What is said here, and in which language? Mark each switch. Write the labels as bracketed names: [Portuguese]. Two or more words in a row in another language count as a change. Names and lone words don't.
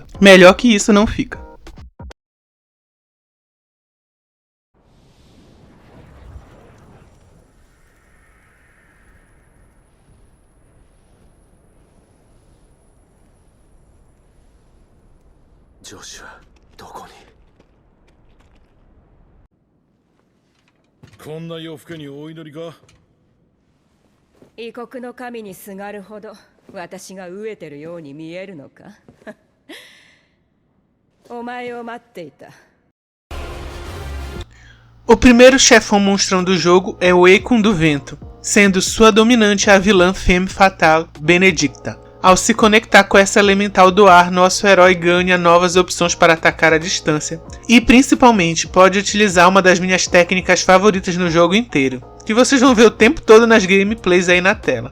[Portuguese] Melhor que isso não fica. Joshua, [Japanese] どこに? こんな夜更けにお祈りか? 異国の神にすがるほど私が飢えてるように見えるのかお前を待っていた [Portuguese] O primeiro chefão monstrão do jogo é o Eikon do Vento, sendo sua dominante a vilã Femme Fatale Benedicta. Ao se conectar com essa elemental do ar, nosso herói ganha novas opções para atacar à distância e principalmente pode utilizar uma das minhas técnicas favoritas no jogo inteiro, que vocês vão ver o tempo todo nas gameplays aí na tela.